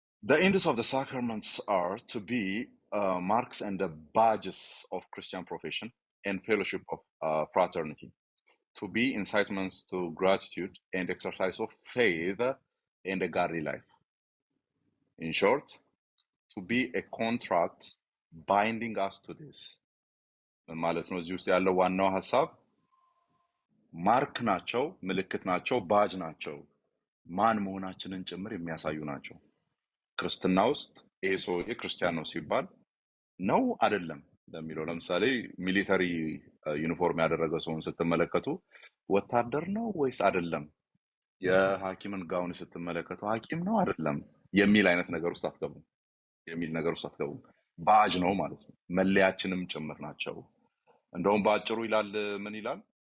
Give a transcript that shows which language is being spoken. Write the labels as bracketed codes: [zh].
[en] The ends of the sacraments are to be marks and the badges of Christian profession and fellowship of fraternity, to be incitements to gratitude and exercise of faith and a godly life. In short, to be a contract binding us to this. [am] ማለት ነው። እዚህ ውስጥ ያለው ዋናው ሀሳብ ማርክ ናቸው፣ ምልክት ናቸው፣ ባጅ ናቸው፣ ማን መሆናችንን ጭምር የሚያሳዩ ናቸው። ክርስትና ውስጥ ይሄ ሰውዬ ክርስቲያን ነው ሲባል ነው አይደለም ለሚለው ለምሳሌ ሚሊተሪ ዩኒፎርም ያደረገ ሰውን ስትመለከቱ ወታደር ነው ወይስ አይደለም፣ የሐኪምን ጋውን ስትመለከቱ ሐኪም ነው አይደለም የሚል አይነት ነገር ውስጥ አትገቡም። ባጅ ነው ማለት ነው። መለያችንም ጭምር ናቸው። እንደውም በአጭሩ ይላል ምን ይላል?